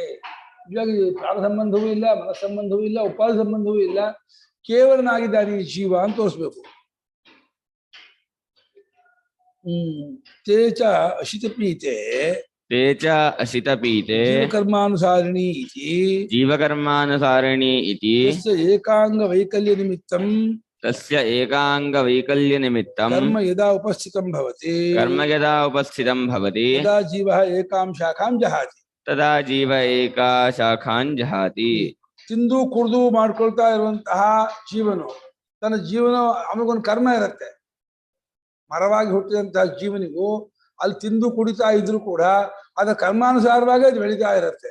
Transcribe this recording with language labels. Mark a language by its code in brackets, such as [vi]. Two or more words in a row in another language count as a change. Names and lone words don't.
[kn] ನಿಜವಾಗಿ ಪ್ರಾಣ ಸಂಬಂಧವೂ ಇಲ್ಲ, ಮನಸ್ ಸಂಬಂಧವೂ ಇಲ್ಲ, ಉಪಾಧಿ ಸಂಬಂಧವೂ ಇಲ್ಲ. ಕೇವಲನಾಗಿದ್ದಾನೆ ಈ ಜೀವ ಅಂತ ತೋರಿಸ್ಬೇಕು. [sa] ತೇಚ ಅಶಿತ ಪೀತೆ ತೇಚ ಅಶಿತ ಪೀತೆ ಜೀವಕರ್ಮಾನುಸಾರಿಣಿ ಇತಿ ಜೀವಕರ್ಮಾನುಸಾರಿಣಿ ಇತಿ ಏಕಾಂಗ ವೈಕಲ್ಯ ನಿಮಿತ್ತಂ ತಸ್ಯ ಏಕಾಂಗ ವೈಕಲ್ಯ ನಿಮಿತ್ತಂ ಕರ್ಮ ಯದಾ ಉಪಸ್ಥಿತಂ ಭವತಿ ಕರ್ಮ ಯದಾ ಉಪಸ್ಥಿತಂ ಭವತಿ ತದಾ ಜೀವಃ ಏಕಾಂ ಶಾಖಾಂ ಜಹಾತಿ. ತದಾ ಜೀವ ಏಕಾ ಶಾಖಾಂ ಜಹಾತಿ. [kn] ತಿಂದು ಕುಡಿದು ಮಾಡ್ಕೊಳ್ತಾ ಇರುವಂತಹ ಜೀವನು ತನ್ನ ಜೀವನ ಅವನಿಗೊಂದು ಕರ್ಮ ಇರುತ್ತೆ. ಮರವಾಗಿ ಹುಟ್ಟಿದಂತಹ ಜೀವನಿಗೂ ಅಲ್ಲಿ ತಿಂದು ಕುಡಿತಾ ಇದ್ರು ಕೂಡ ಅದರ ಕರ್ಮಾನುಸಾರವಾಗಿ ಅದು ಬೆಳೀತಾ ಇರುತ್ತೆ.